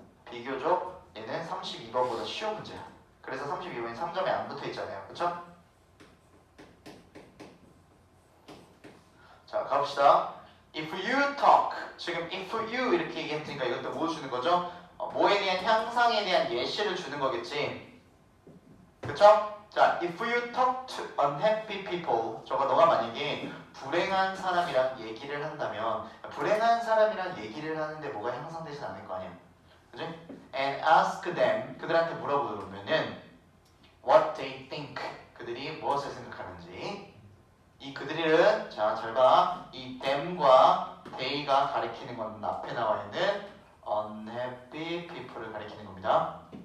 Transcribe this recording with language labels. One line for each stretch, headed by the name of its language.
Korean: 비교적 얘는 32번보다 쉬운 문제야. 그래서 32번이 3점에 안 붙어 있잖아요. 그쵸? 자, 가봅시다.
English: If you talk.
Korean: 지금
English: if you
Korean: 이렇게 얘기했으니까 이것도 뭐 주는 거죠? 뭐에 대한 향상에 대한 예시를 주는 거겠지. 그쵸?
English: 자, if you talk to unhappy people.
Korean: 저거 너가 만약에 불행한 사람이랑 얘기를 한다면 불행한 사람이랑 얘기를 하는데 뭐가 향상되진 않을 거 아니야.
English: 그지? And ask them.
Korean: 그들한테 물어보면은
English: what they think.
Korean: 그들이 무엇을 생각하는지. 이 그들은 자, 잘 봐. 이 them과 they가 가리키는 건 앞에 나와 있는
English: unhappy people
Korean: 을 가리키는 겁니다.